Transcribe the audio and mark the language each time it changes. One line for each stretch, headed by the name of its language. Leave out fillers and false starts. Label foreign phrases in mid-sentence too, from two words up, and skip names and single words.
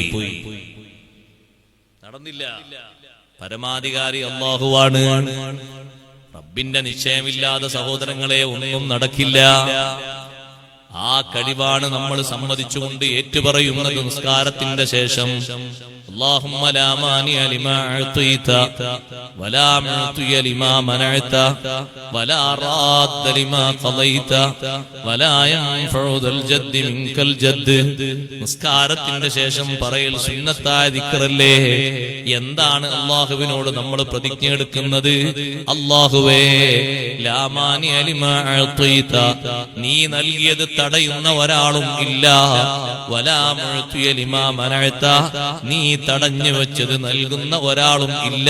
Malayalam: നടന്നില്ല. പരമാധികാരി അല്ലാഹുവാണ്. റബ്ബിന്റെ നിശ്ചയമില്ലാതെ സഹോദരങ്ങളെ ഒന്നും നടക്കില്ല. ആ കഴിവാണ് നമ്മൾ സമ്മതിച്ചുകൊണ്ട് ഏറ്റുപറയുന്നത് നിസ്കാരത്തിന്റെ ശേഷം.
Arabic: اللهم لا مانع لما أعطيت ولا معطي لما منعت ولا راد لما قضيت ولا ينفع ذا الجد منك الجد.
Malayalam: നിസ്കാരത്തിന്റെ ശേഷം പറയൽ സുന്നത്തായ ദിക്റല്ലേ. എന്താണ് അല്ലാഹുവിനോട് നമ്മൾ പ്രതിജ്ഞ എടുക്കുന്നത്? അല്ലാഹുവേ,
Arabic: لا مانع لما أعطيت,
Malayalam: നീ നൽകിയത് തടയുന്ന ഒരാളും ഇല്ല.
Arabic: ولا معطي لما منعت,
Malayalam: നീ തടഞ്ഞു വെച്ചത് നൽകുന്ന ഒരാളും ഇല്ല.